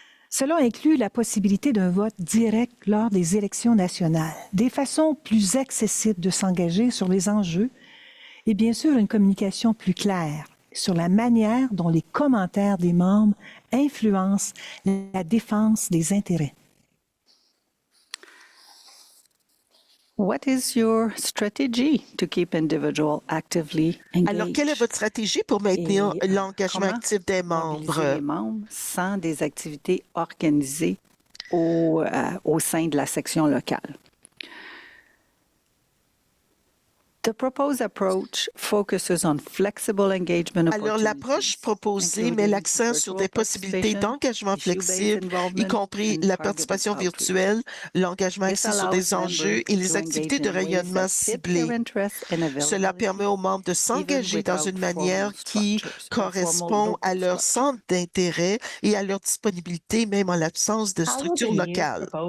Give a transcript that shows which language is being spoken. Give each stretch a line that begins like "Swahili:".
French: Cela inclut la possibilité d'un vote direct lors des élections nationales, des façons plus accessibles de s'engager sur les enjeux et bien sûr une communication plus claire, sur la manière dont les commentaires des membres influencent la défense des intérêts.
English: What is your strategy to keep individuals actively engaged?
French: Alors, quelle est votre stratégie pour maintenir l'engagement comment actif des mobiliser les membres? membres sans des activités organisées au sein de la section locale?
English: The proposed approach focuses on flexible engagement
French: Alors, l'approche proposée met l'accent sur des possibilités d'engagement flexible, y compris la participation virtuelle, l'engagement axé sur des enjeux et les activités de rayonnement ciblées. Cela permet aux membres de s'engager dans une manière qui correspond à leur centre d'intérêt et à leur disponibilité, même en l'absence de structure locale.